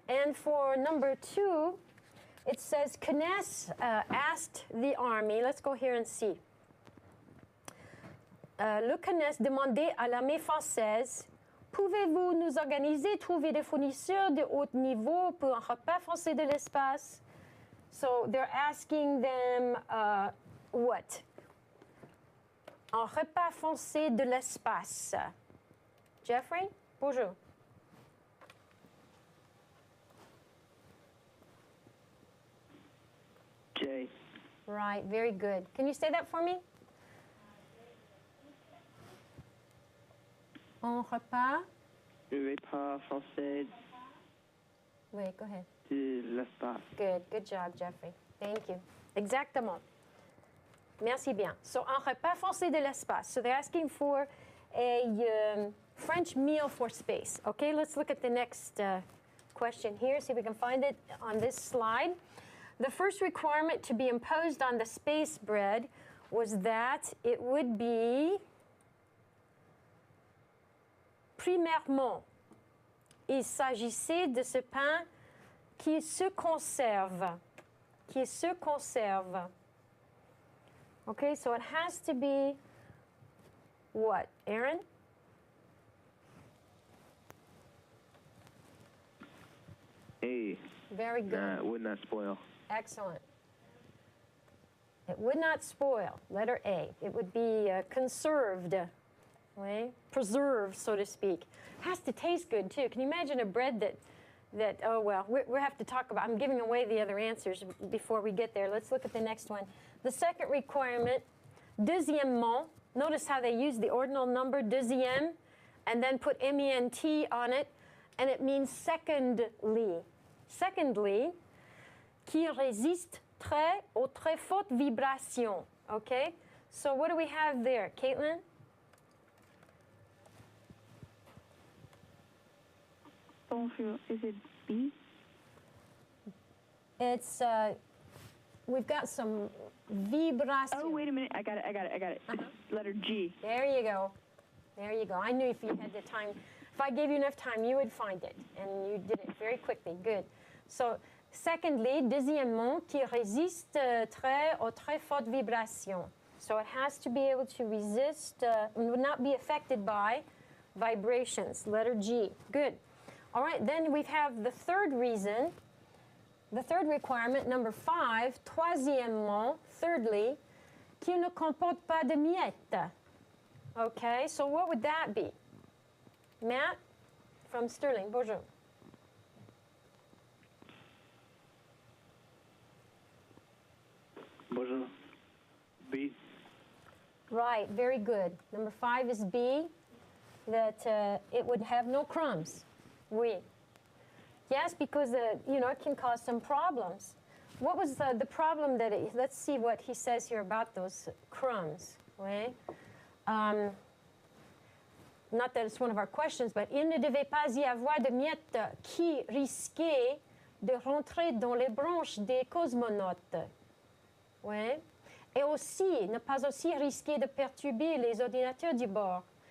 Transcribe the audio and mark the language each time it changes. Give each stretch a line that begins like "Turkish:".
English: And for number 2, it says, Kness asked the army, let's go here and see.
French: Le Kness demandait à l'armée française, pouvez-vous nous organiser, trouver des fournisseurs de haut niveau pour un repas français de l'espace?
English: So they're asking them what?
French: Un repas français de l'espace. Jeffrey, bonjour. J.
English: Right, very good. Can you say that for me?
French: Un repas. Le repas français
English: Wait, go ahead.
French: de l'espace.
English: Good job, Jeffrey. Thank you.
French: Exactement. Merci bien. So, un repas français de l'espace.
English: So, they're asking for a French meal for space. Okay, let's look at the next question here. See if we can find it on this slide. The first requirement to be imposed on the space bread was that it would be,
French: premièrement, il s'agissait de ce pain qui se conserve. Qui se conserve.
English: Okay, so it has to be what, Aaron? A. Very good. Would not spoil. Excellent. It would not spoil. Letter A. It would be conserved, right? Preserved, so to speak. Has to taste good too. Can you imagine a bread that oh well, we have to talk about. I'm giving away the other answers before we get there. Let's look at the next one. The second requirement, deuxièmement. Notice how they use the ordinal number deuxième, and then put ment on it, and it means secondly. Secondly,
French: qui résiste très aux très fortes vibrations.
English: Okay? So what do we have there, Caitlin? Is it B? It's, we've got some vibration. Oh, wait a minute. I got it. It's letter G. There you go. There you go. I knew if you had the time, if I gave you enough time, you would find it. And you did it very quickly. Good. So, secondly,
French: deuxièmement, qui résiste très aux très fortes vibrations.
English: So it has to be able to resist, would not be affected by vibrations. Letter G. Good. All right, then we have the third reason, the third requirement, number 5, troisièmement, thirdly,
French: qu'il ne comporte pas de miettes.
English: Okay, so what would that be? Matt from Sterling, bonjour.
French: Bonjour. B.
English: Right, very good. Number 5 is B, that it would have no crumbs. Oui. Yes, because, you know, it can cause some problems. What was the problem that let's see what he says here about those crumbs.
French: Oui.
English: Not that it's one of our questions, but
French: il ne devait pas y avoir de miettes qui risquaient de rentrer dans les branches des cosmonautes. Oui. Et aussi, ne pas aussi risquer de perturber les ordinateurs du bord.